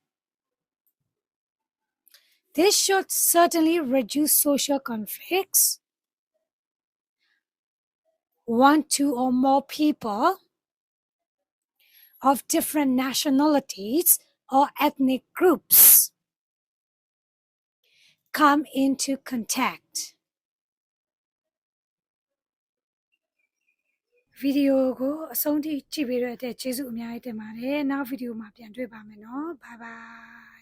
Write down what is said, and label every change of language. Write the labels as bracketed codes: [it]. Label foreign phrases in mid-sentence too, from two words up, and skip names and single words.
[en] This should certainly reduce social conflicts. One, two, or more people of different nationalities or ethnic groups come into contact. [my] ဗီဒီယိုကိုအဆုံးထိကြည့်ပေးရတဲ့ကျေးဇူးအများကြီးတင်ပါတယ်နောက်ဗီဒီယိုမှာပြန်တွေ့ပါမယ်နော် [en] bye bye